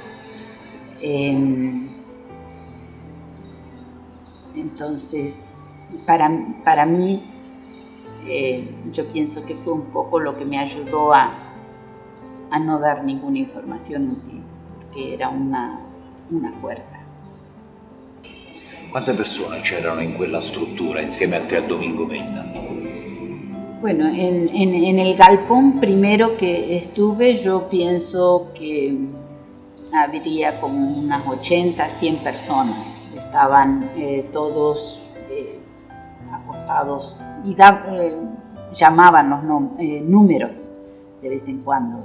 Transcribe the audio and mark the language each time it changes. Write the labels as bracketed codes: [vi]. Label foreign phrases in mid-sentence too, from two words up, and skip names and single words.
[es] Entonces, para mí, yo pienso que fue un poco lo que me ayudó a no dar ninguna información útil, porque era una fuerza. [it] Quante persone c'erano in quella struttura insieme a te a Domingo Mena? [es] Bueno, en el galpón primero que estuve, yo pienso que habría como unas 80, 100 personas. Estaban todos acostados y llamaban los números de vez en cuando.